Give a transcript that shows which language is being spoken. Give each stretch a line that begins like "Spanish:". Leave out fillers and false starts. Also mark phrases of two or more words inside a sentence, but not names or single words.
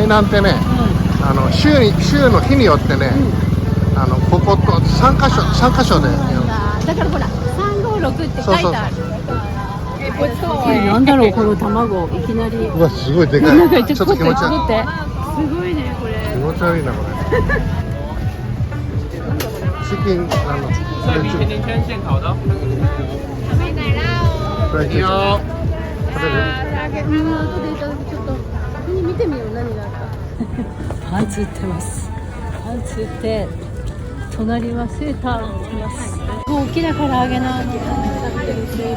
Japanese: 台南ってね、週の日によってね、ここと3カ所で、だからほら356って書いてある。そうそうなんだろうこの卵いきなり。うわ、すごいでかい。なんかちょっと気持ち悪い。って。すごいねこれ。気持ち悪いなこれ。チキン
Chinese: 米甜甜圈现烤的。
Japanese: フライチキン。食べる？後でいただくちょっと見てみよう何があるか。パンツ売ってます。パンツ売って隣はセーター売ってます。大きな唐揚げなんて食べてる人いる。